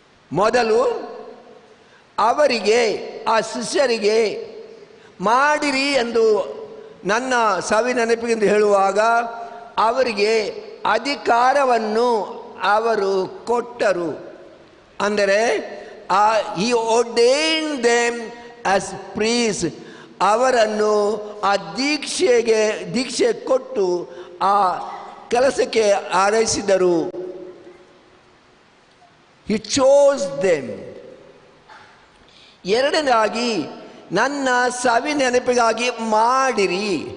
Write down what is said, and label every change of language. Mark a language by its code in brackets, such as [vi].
[kn] ಮೊದಲು ಅವರಿಗೆ, ಆ ಶಿಷ್ಯರಿಗೆ ಮಾಡಿರಿ ಎಂದು ನನ್ನ ಸವಿ ನೆನಪಿಗೆಂದು ಹೇಳುವಾಗ ಅವರಿಗೆ ಅಧಿಕಾರವನ್ನು ಅವರು ಕೊಟ್ಟರು. [en] ಅಂದರೆ he ordained them as priests. [kn] ಅವರನ್ನು ಆ ದೀಕ್ಷೆ ಕೊಟ್ಟು ಆ ಕೆಲಸಕ್ಕೆ ಆರೈಸಿದರು. [en] He chose them. [kn] ಎರಡನೇದಾಗಿ, ನನ್ನ ಸವಿ ನೆನಪಿಗಾಗಿ ಮಾಡಿರಿ.